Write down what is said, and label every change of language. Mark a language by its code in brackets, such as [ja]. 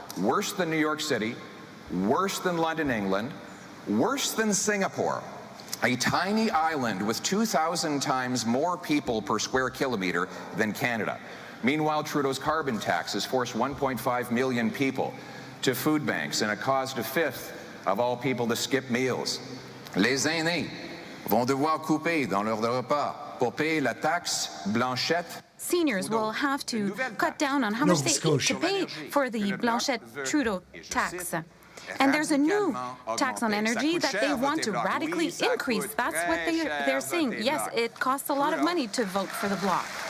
[en] Worse than New York City, worse than London, England, worse than Singapore, a tiny island with 2,000 times more people per square kilometer than Canada. Meanwhile, Trudeau's carbon taxes forced 1.5 million people to food banks, and it caused a fifth of all people to skip meals. [fr] Les aînés vont devoir couper dans leur repas pour payer la taxe Blanchette. [en] Seniors will have to cut down on how much they eat to pay for the Blanchette-Trudeau tax. And there's a new tax on energy that they want to radically increase. That's what they're saying. Yes, it costs a lot of money to vote for the Bloc.